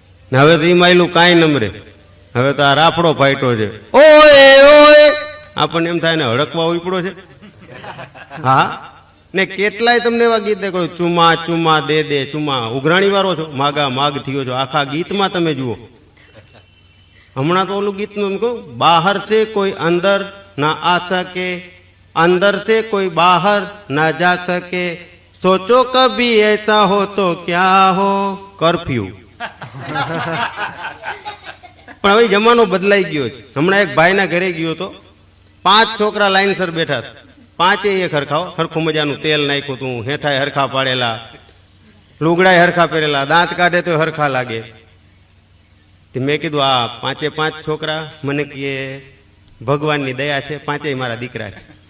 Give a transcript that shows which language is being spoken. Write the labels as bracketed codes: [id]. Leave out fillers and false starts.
[gu] ને હવે તો એ માયલું કાંઈ નમરે. હવે તો આ રાફડો ફાઈટો છે. ઓય ઓય આપણને એમ થાય ને હડકવા ઉપડો છે. હા, ને કેટલાય તમને એવા ગીત દેખો, [hi] ચુમા ચુમા દે દે ચુમા. [gu] ઉઘરાણી વાળો છો, માગા માગ થયો છો. આખા ગીતમાં તમે જુઓ. હમણાં તો ઓલું ગીત નું કહું, [hi] બહાર છે કોઈ અંદર ના આ શકે, अंदर से कोई बाहर ना जा सके, सोचो कभी ऐसा हो तो क्या हो, कर्फ्यू. [gu] પણ હવે જમાનો બદલાઈ ગયો છે. હમણાં એક ભાઈના ઘરે ગયો તો, 5 છોકરા લાઈનસર બેઠા હતા. 5 એક હરખાઓ, હરખું મજાનું તેલ નાખ્યું હતું, હેથાય હરખા પાડેલા, લુગડાય હરખા પહેરેલા, દાંત કાઢે તો હરખા લાગે. મેં કીધું આ 5 છોકરા મને કે ભગવાનની દયા છે, 5 મારા દીકરા છે.